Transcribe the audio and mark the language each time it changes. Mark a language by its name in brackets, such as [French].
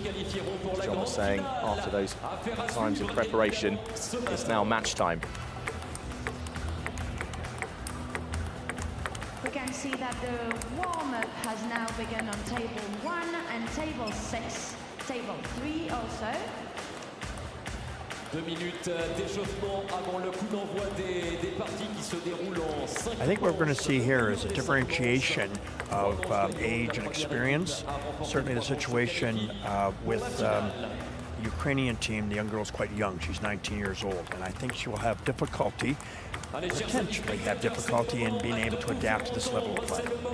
[English] As John was saying, after those times of preparation, it's now match time. We can see that the warm-up has now begun on table 1 and table 6, table 3 also. [French] 2 minutes d'échauffement avant le coup d'envoi des parties qui se déroulent en 5. [English] I think what we're going to see here is a differentiation of age and experience. Certainly the situation with the Ukrainian team, the young girl's quite young. She's 19 years old, and I think she will have difficulty, potentially have difficulty in being able to adapt to this level of play.